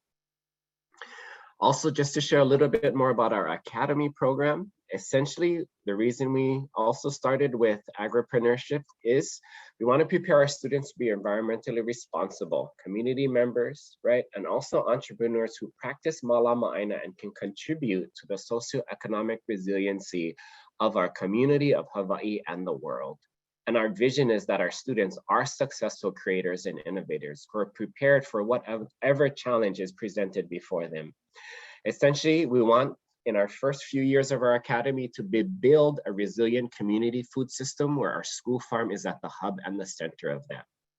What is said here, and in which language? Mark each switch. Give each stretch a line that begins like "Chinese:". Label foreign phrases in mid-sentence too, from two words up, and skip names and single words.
English: Also, just to share a little bit more about our academy program, essentially, the reason we also started with Agripreneurship is we want to prepare our students to be environmentally responsible, community members, right? And also entrepreneurs who practice
Hawaiian: mālama ʻāina
English: and can contribute to the socioeconomic resiliency of our community, of Hawaii, and the world. And our vision is that our students are successful creators and innovators who are prepared for whatever challenge is presented before them. Essentially, we want in our first few years of our academy to build a resilient community food system where our school farm is at the hub and the center of that.